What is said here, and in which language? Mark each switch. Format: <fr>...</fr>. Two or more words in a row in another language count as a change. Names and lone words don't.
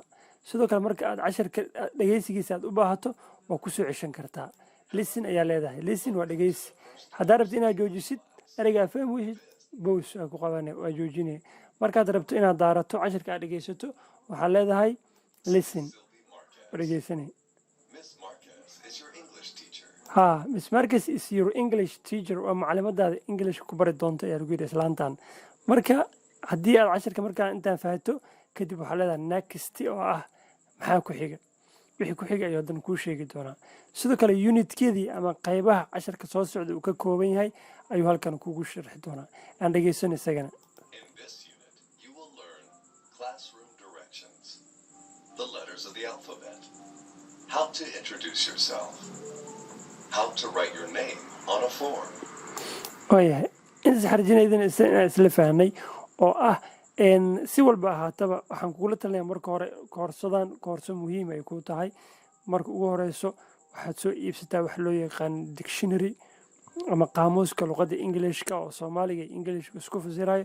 <so>sidoo kale marka aad casharka dhageysigiisa aad u baahato waa ku soo ceshan kartaa. listen ayaa leedahay listen waa dhageysi. haddaad rabto inaad joojisid ereyga faham weysid bows waa ku qabanay waa joojinay. markaad rabto inaad daarato casharka aad dhageysato waxaa leedahay listen waa dhageysanay.</so> <en>Miss Marquez is your English teacher. Miss Marquez is your English teacher</en> <so>waa macluumaadaada English ku bari doonta ayaa lagu yidhi islaantan. marka haddii aad casharka markaa intaan fahato kadib waxaa leedahay next oo ah maxaa ku xiga wixii ku xiga ayuu haddana kuu sheegi doonaa. sidoo kale unitkeedii ama qaybaha casharka soo socda uu ka kooban yahay ayuu halkan kugu sharxi doonaa. aan dhegeysan isagana.</so> <en>In this unit, you will learn classroom directions, the letters of the alphabet, how to introduce yourself, how to write your name on a form.</en> <so>waayahay intaas xarjinaydana inaan isla fahnay oo ah si walba ahaataba waxaan kugula talinayaa marka hore koorso muhiim ay ku tahay. marka ugu horeyso waxaad soo iibsataa wax loo yaqaan dictionary ama qaamuuska luqadda Englishka oo Soomaaliga iyo Englishka isku fasirayo.</so>